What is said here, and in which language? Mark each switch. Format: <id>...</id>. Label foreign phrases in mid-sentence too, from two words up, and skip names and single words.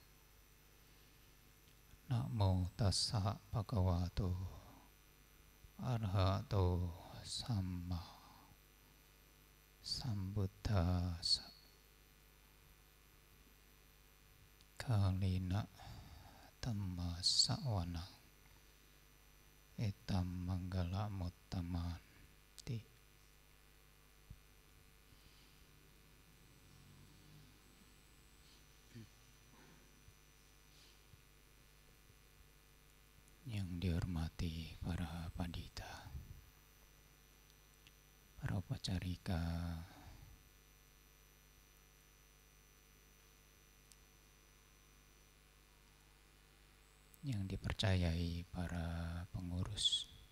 <pi>Namo tassa bhagavato arahato samma sambuddhassa. Kalina Dhamma Sawana Etam Manggala Muttamanti.</pi> <id>Yang dihormati para pandita, para upacarika, yang dipercayai para pengurus</id>